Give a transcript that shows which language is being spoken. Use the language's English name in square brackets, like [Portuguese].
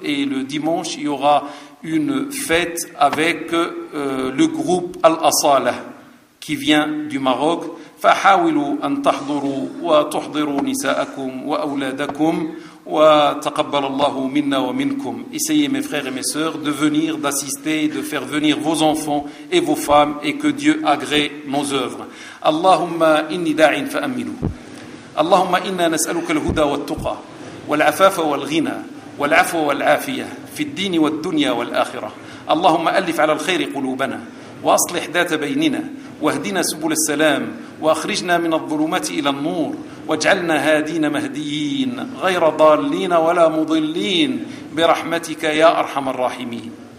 [French] Et le dimanche, il y aura une fête avec le groupe al-asala qui vient du Maroc. [Arabic] فحاولوا أن تحضروا وتحضروا نساءكم وأولادكم وتقبل الله منا ومنكم. [French] Essayez mes frères et mes sœurs de venir, d'assister, de faire venir vos enfants et vos femmes et que Dieu agrée nos œuvres. [Arabic] اللهم إني داع فأمنوا. اللهم إنا نسألك الهدى والتقى والعفاف والغنى والعفو والعافية في الدين والدنيا والآخرة. اللهم ألف على الخير قلوبنا وأصلح ذات بيننا واهدنا سبل السلام وأخرجنا من الظلمات إلى النور واجعلنا هادين مهديين غير ضالين ولا مضلين برحمتك يا أرحم الراحمين.